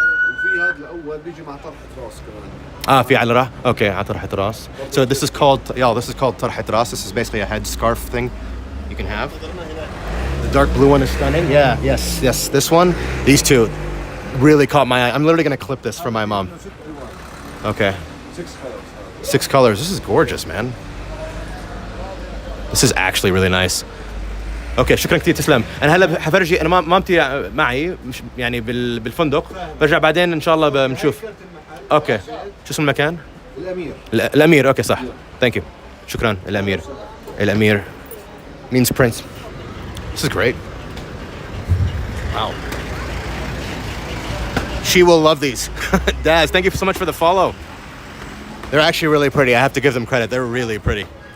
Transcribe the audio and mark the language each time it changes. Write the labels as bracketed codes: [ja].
[ar] وفي هذا الاول بيجي مع طرحة راس كمان. في على راس. اوكي على طرحة راس. [en] So this is called طرحة راس. This is basically a head scarf thing you can have. The dark blue one is stunning. Yeah, yes. This one, these two really caught my eye. I'm literally going to clip this for my mom. Okay. 6 colors. 6 colors. This is gorgeous, man. This is actually really nice. [ar] اوكي شكرا كثير تسلم. انا هلا حفرجي. انا مامتي معي يعني بالفندق. برجع بعدين ان شاء الله بنشوف. اوكي شو اسم المكان؟ الامير. اوكي صح. ثانك يو. شكرا. [en] الامير means prince. This is great. Wow. She will love these. Daz, thank you so much for the follow. They're actually really pretty. I have to give them credit. They're really pretty.